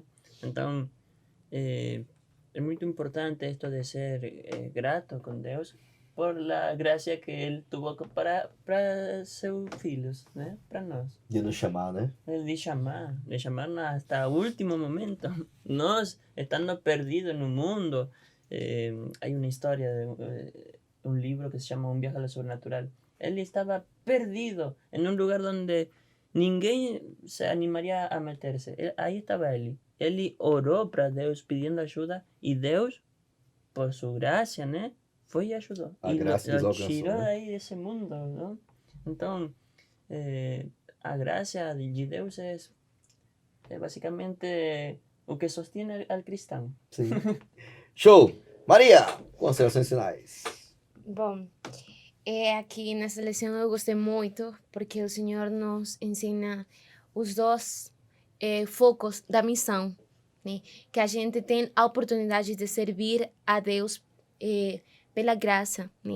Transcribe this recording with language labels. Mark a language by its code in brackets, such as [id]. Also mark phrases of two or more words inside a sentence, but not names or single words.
[pt] Então, é muito importante isto de ser grato com Deus por a graça que Ele teve para seus filhos, né? Para nós. De nos chamar, né? De chamarnos hasta o último momento. Nós, estando perdidos no mundo, [es] hay una historia de un libro que se llama Un viaje a lo sobrenatural. Él estaba perdido en un lugar donde ninguém se animaría a meterse. Ahí estaba él. Él oró para Deus pidiendo ayuda y Deus, por su gracia, ¿no? [pt] Foi e ajudou. A e graça lo alcançou, tirou né? aí desse mundo, não? Então, a graça de Deus é basicamente o que [es] sostiene al [pt] cristão. Sim. Show! Maria, considerações finais. Bom, aqui nessa lição eu gostei muito, porque o Senhor nos ensina os dois focos da missão, né? Que a gente tem a oportunidade de servir a Deus pela graça, né?